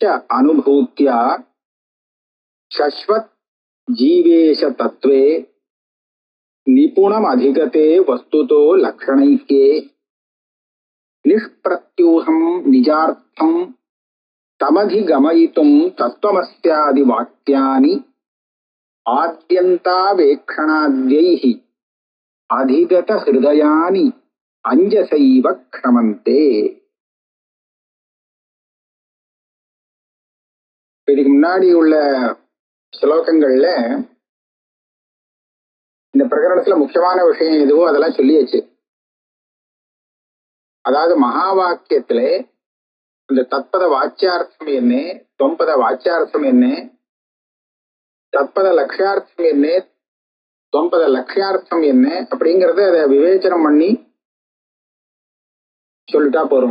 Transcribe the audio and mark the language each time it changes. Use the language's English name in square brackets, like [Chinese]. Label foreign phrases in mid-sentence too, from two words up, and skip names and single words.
[Sanskrit] अनुभूत्या शश्वत् जीवेश तत्त्वे निपुणमधिगते वस्तुतो लक्षणैक्ये निष्प्रत्यूहं निजार्थं तमधिगमयितुं तत्त्वमस्यादिवाक्यानि आद्यन्तावेक्षणाद्यैः अधिगत हृदयानि अंजसैव க்ஷமந்தே। [Tamil] இதுக்கு முன்னாடி உள்ள ஸ்லோகங்கள்ல இந்த பிரகரணத்துல முக்கியமான விஷயம் எதுவோ அதெல்லாம் சொல்லியாச்சு. அதாவது மகா வாக்கியத்துல இந்த தத்பத வாச்சியார்த்தம் என்ன, தொம்பத வாச்சியார்த்தம் என்ன, தத்பத லட்சியார்த்தம் என்ன, தொம்பத லட்சியார்த்தம் என்ன அப்படிங்கறத அதை விவேச்சனம் பண்ணி சொல்லிட்டா போறோம்.